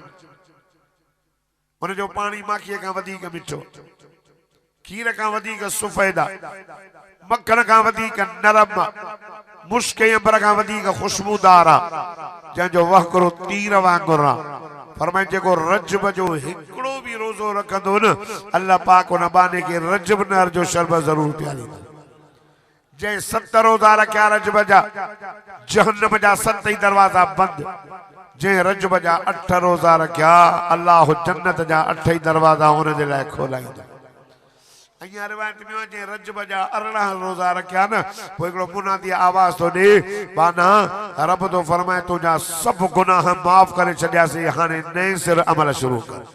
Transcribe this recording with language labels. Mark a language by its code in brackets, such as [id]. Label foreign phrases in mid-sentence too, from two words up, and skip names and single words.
[sd] उन जो पानी माखीअ खां वधीक मिठो, खीर खां वधीक सुफ़ैदा, मक्खन खां वधीक नरम, मुश्क ऐं अंबर खां वधीक खुशबूदार आहे, जंहिंजो वहकरो तीर वांगुरु आहे। फरमाए जेको रजब जो हिकिड़ो भी रोज़ो रखंदो न अल्लाह पाक उन बाने के रजब नहर जो शरबत जरूर पियारींदो। जंहिं 7 रोज़ा रखिया रजब जा, जहन्नम जा 7 ही दरवाजा बंद। जंहिं रजब जा 8 रोज़ा रखिया अल्लाह जन्नत जा 8 ही दरवाजा उन जे लाइ खोलाईंदा। अहियां रिवायत में वञे रजब जा 18 रोज़ा रखिया न पोइ हिकिड़ो मुनादी आवाज़ तो ॾे बाना रब तो फरमाए तुंहिंजा सभु गुनाह माफ़ करे छॾियासीं हाणे नए सिर अमल शुरू कर।